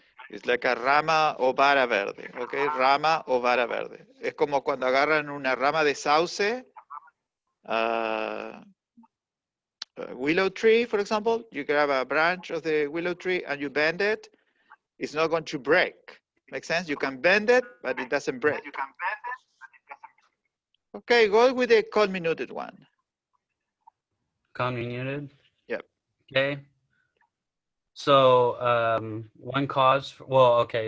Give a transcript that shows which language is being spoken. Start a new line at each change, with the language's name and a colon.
English: It's like a
Spanish: rama o vara verde,
English: okay?
Spanish: Rama o vara verde. Es como cuando agarran una rama de sauce, uh,
English: willow tree, for example. You grab a branch of the willow tree and you bend it. It's not going to break. Make sense? You can bend it, but it doesn't break. Okay, go with the comminuted one. Comminuted. Yep. Okay. So one cause. Well, okay.